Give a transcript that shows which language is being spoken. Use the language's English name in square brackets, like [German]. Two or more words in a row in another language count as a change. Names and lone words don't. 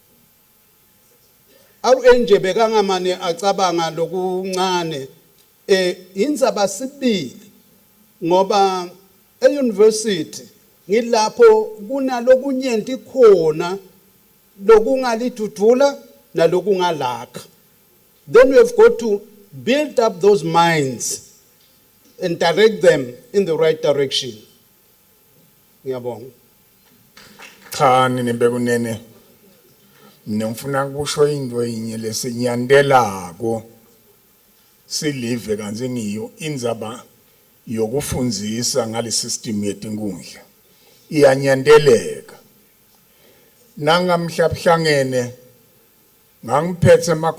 [Swati] awu enje bekangamane acabanga lokuncane indzaba sibili ngoba e-university ngilapho kunalokunyenti khona lokungalidudula nalokungalakha [English] then we have got to build up those minds and direct them in the right direction. [Swati] Ngiyabonga. Cha nibekunene ngifuna ukusho into yinye lesinyandelako silive kanze ngiyo indzaba yokufundzisa ngale system yetinkhundla iyanyandeleka nangamhlabhlangene ngangiphethe ama